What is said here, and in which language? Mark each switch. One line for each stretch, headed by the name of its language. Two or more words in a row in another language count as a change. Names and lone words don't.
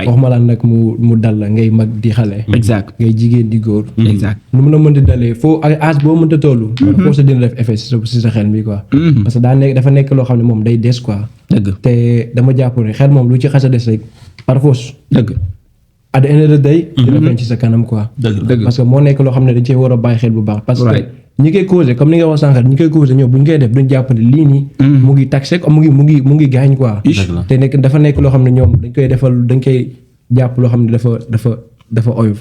Wolof: waxuma la nag mu dal la ngay mag di xale. exact ngay jigéen di góor. exact nu mun a mënti dalee foo ay âge boo mënta toll. foo sa dina def effet si sa xel mi quoi. parce que dafa nekk loo xam ne moom day des quoi. dëgg te dama jàpp ne xel moom lu ci xas a des rek par force. dëgg
English: at the end of the day.
Wolof: dina feeñ ci sa kanam quoi. dëgg
French: parce que
Wolof: moo nekk loo xam ne dañ cee war a bàyyi xel bu baax.
French: parce que
Wolof: ñi koy causé comme ni nga wax sànq ñi koy causé ñoom bu ñu koy def duñ jàpp ne lii nii. mu ngi taxé mu ngi gaañ quoi. te dafa nekk loo xam ne ñoom dañ koy jàpp loo xam ne dafa oyof.